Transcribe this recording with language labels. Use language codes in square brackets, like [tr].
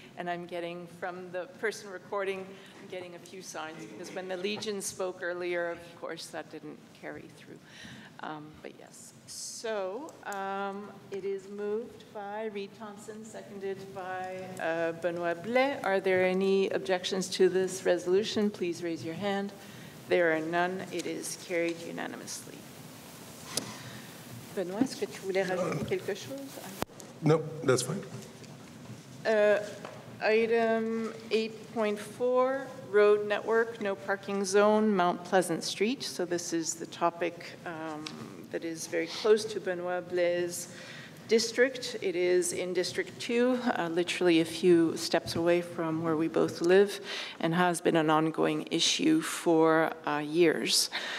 [en] And I'm getting from the person recording, I'm getting a few signs because when the Legion spoke earlier, of course, that didn't carry through. But yes. So it is moved by Reed Thompson, seconded by Benoit Blais. Are there any objections to this resolution? Please raise your hand. There are none. It is carried unanimously. [fr] Benoit, est-ce que tu voulais rajouter quelque chose? [en] No, that's fine. Item 8.4, road network, no parking zone, Mount Pleasant Street. So this is the topic that is very close to Benoit Blais' district. It is in District 2, literally a few steps away from where we both live, and has been an ongoing issue for years.